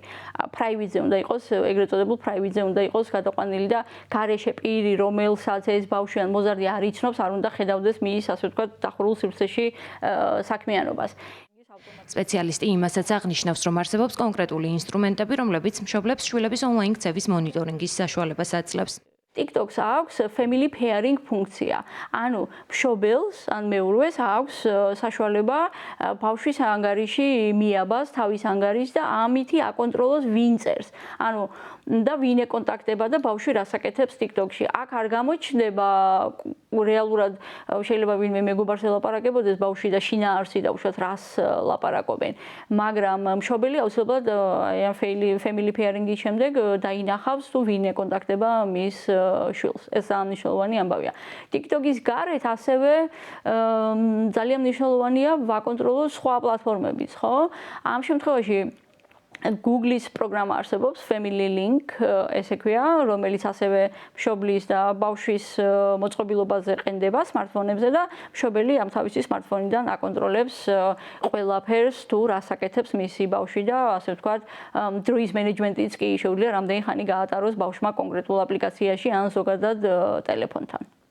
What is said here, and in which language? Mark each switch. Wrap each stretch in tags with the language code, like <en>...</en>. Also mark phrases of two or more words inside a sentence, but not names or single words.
<ka>Private-ზე უნდა იყოს, ეგრეთ წოდებულ private-ზე უნდა იყოს გადაყვანილი და გარეშე პირი, რომელსაც ეს ბავშვი ან მოზარდი არ იცნობს, არ უნდა ხედავდეს მის, ასე ვთქვათ, დახურულ სივრცეში საქმიანობას. სპეციალისტი იმასაც აღნიშნავს, რომ არსებობს კონკრეტული ინსტრუმენტები, რომლებიც მშობლებს შვილების ონლაინ ქცევის მონიტორინგის საშუალებას აძლევს. TikTok-ს აქვს</ka> <en>family pairing</en> <ka>ფუნქცია. ანუ მშობელს ან მეურვეს აქვს საშუალება ბავშვის ანგარიში მიაბას თავის ანგარიშს და ამითი აკონტროლოს ვინ წერს. ანუ და ვინ ეკონტაქტება და ბავშვი რას აკეთებს TikTok-ში. აქ არ გამოჩნდება რეალურად შეიძლება ვინმე მეგობარს ელაპარაკებოდეს ბავშვი და შინაარსი და უშუალოდ რას ლაპარაკობენ. მაგრამ მშობელი აუცილებლად ამ</ka> <en>family pairing-</en> <ka>ის შემდეგ დაინახავს თუ ვინ ეკონტაქტება მის შვილს. ეს მნიშვნელოვანი ამბავია. TikTok-ის გარეთ ასევე ძალიან მნიშვნელოვანია ვაკონტროლოთ სხვა პლატფორმებიც, ხო? ამ შემთხვევაში Google-ის პროგრამა არსებობს Family Link, ესე ქვია, რომელიც ასევე მშობლის და ბავშვის მოწყობილობაზე ყენდება smartphone-ებზე და მშობელი ამ თავისი smartphone-დან აკონტროლებს ყველაფერს თუ რას აკეთებს მისი ბავშვი და ასე ვთქვათ, დროის მენეჯმენტიც კი შეუძლია რამდენი ხანი გაატაროს ბავშვმა კონკრეტულ აპლიკაციაში ან ზოგადად ტელეფონთან.</ka>